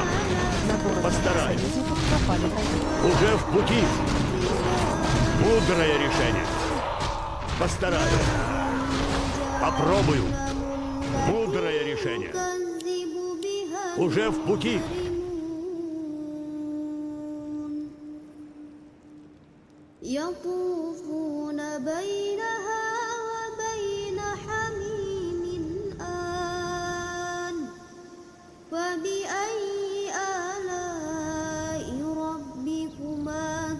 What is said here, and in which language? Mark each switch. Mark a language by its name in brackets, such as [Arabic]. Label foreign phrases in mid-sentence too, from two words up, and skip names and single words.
[Russian] На город наших Постараюсь. союзников напали враги. Уже в пути. Мудрое решение. Постараюсь. Попробую. Мудрое решение. Уже в пути. [Arabic] يطوفون بينها وبين حميم آن فبأي آلاء ربكما